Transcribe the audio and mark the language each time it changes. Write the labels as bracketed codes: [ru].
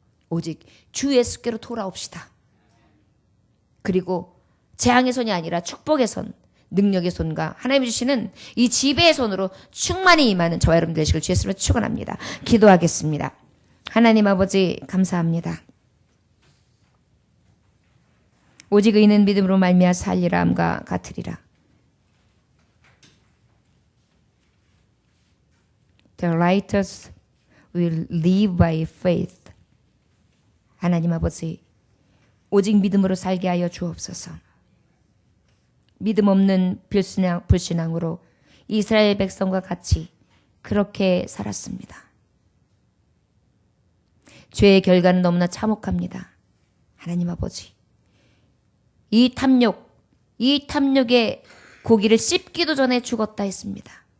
[ko] 오직 주 예수께로 돌아옵시다. 그리고 재앙의 손이 아니라 축복의 손, 능력의 손과 하나님이 주시는 이 지배의 손으로 충만히 임하는 저와 여러분 되시길 주의 이름으로 축원합니다. 기도하겠습니다. 하나님 아버지 감사합니다. 오직 의인은 믿음으로 말미암아 살리라 함과 같으리라. [en] The righteous will live by faith. [ko] 하나님 아버지, 오직 믿음으로 살게 하여 주옵소서. 믿음 없는 불신앙으로 이스라엘 백성과 같이 그렇게 살았습니다. 죄의 결과는 너무나 참혹합니다. 하나님 아버지, 이 탐욕의 고기를 씹기도 전에 죽었다 했습니다.